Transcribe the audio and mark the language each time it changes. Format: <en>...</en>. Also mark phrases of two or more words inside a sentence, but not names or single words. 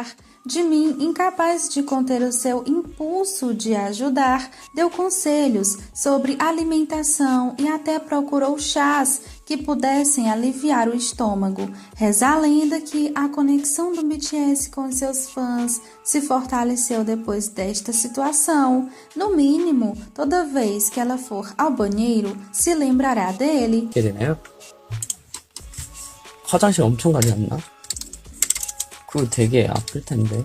<pt>Jimin, incapaz de conter o seu impulso de ajudar, deu conselhos sobre alimentação e até procurou chás que pudessem aliviar o estômago. Reza a lenda que a conexão do BTS com seus fãs se fortaleceu depois desta situação. No mínimo, toda vez que ela for ao banheiro, se lembrará dele.</pt> <ko>어떻게 되나요? 화장실 엄청 가지 않나? 그거 되게 아플 텐데.</ko>